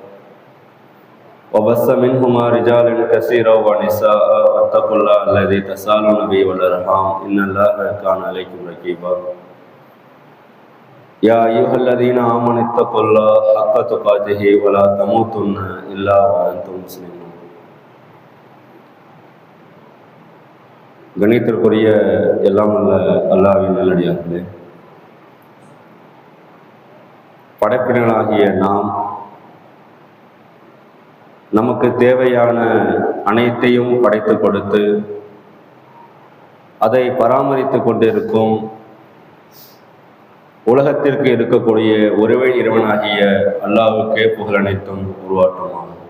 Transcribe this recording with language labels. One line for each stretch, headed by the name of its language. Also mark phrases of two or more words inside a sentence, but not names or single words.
Arabic: وبث منهما رجالا كثيرا ونساء واتقوا الله الذي تساءلون به والأرحام إن الله كان عليكم رقيبا يا أيها الذين آمنوا اتقوا الله حق تقاته ولا تموتن إلا وأنتم مسلمون.
Tamil: கணித்திற்குரிய எல்லாம் அல்ல அல்லாஹ்வின் நல்லடியார்களே, படைப்பினர்களாகிய நாம் நமக்கு தேவையான அனைத்தையும் படைத்து கொடுத்து அதை பராமரித்து கொண்டிருக்கும் உலகத்திற்கு இருக்கக்கூடிய ஒருவே இறைவனாகிய அல்லாஹ்வுக்கே புகழ் அனைத்தும் உருவாற்றமாகும்.